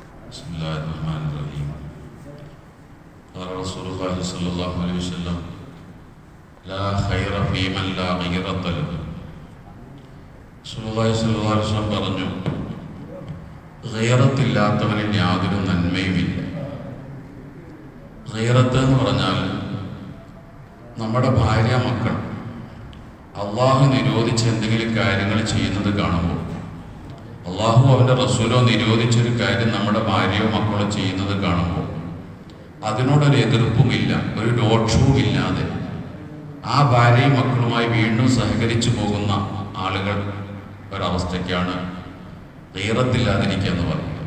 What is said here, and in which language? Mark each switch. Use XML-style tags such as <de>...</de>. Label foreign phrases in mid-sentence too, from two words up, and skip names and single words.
<ar>بسم الله الرحمن الرحيم. قال رسول الله صلى الله عليه وسلم لا خير في من لا غيرة له.</ar> <ml>റസൂലുള്ളാഹി</ml> <ar>صلى الله عليه وسلم</ar> <ml>പറഞ്ഞു, ഗൈറത്തില്ലാത്തവനിൽ യാതൊരു നന്മയുമില്ല. ഗൈറത്ത് എന്ന് പറഞ്ഞാൽ നമ്മുടെ ഭാര്യ മക്കൾ അള്ളാഹു നിരോധിച്ച എന്തെങ്കിലും കാര്യങ്ങൾ ചെയ്യുന്നത് കാണുമ്പോൾ, അള്ളാഹു അവൻ്റെ റസൂലോ നിരോധിച്ചൊരു കാര്യം നമ്മുടെ ഭാര്യയോ മക്കളോ ചെയ്യുന്നത് കാണുമ്പോൾ അതിനോടൊരു എതിർപ്പുമില്ല, ഒരു രോക്ഷവും ഇല്ലാതെ ആ ഭാര്യയും മക്കളുമായി വീണ്ടും സഹകരിച്ചു പോകുന്ന ആളുകൾ ഒരവസ്ഥയ്ക്കാണ് ഗൈറത്തില്ലാതിരിക്കുക എന്ന് പറയുന്നത്.</ml>